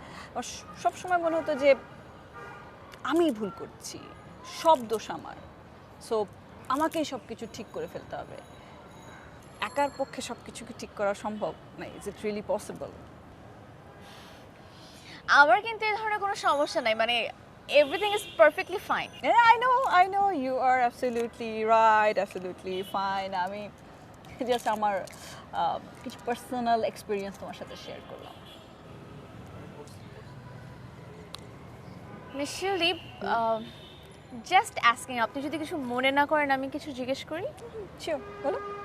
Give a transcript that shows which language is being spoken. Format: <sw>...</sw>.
<bn>আমার সব সময় মনে হতো যে আমি ভুল করছি, সব দোষ আমার। সো আমাকেই সব কিছু ঠিক করে ফেলতে হবে। একার পক্ষে সব কিছু কি ঠিক করা সম্ভব?</bn> <en>না, is it really possible?</en> <bn>আমার কিন্তু এই ধরনের কোনো সমস্যা নাই, মানে</bn> <en>Everything is perfectly fine. I know you are absolutely right, absolutely fine.</en> <bn>আমি জাস্ট আমার কিছু পার্সোনাল এক্সপিরিয়েন্স তোমার সাথে শেয়ার করলাম। মিস শিউলি, জাস্ট অ্যাস্কিং, আপনি যদি কিছু মনে না করেন আমি কিছু জিজ্ঞেস করি? শিওর, বলো।</bn>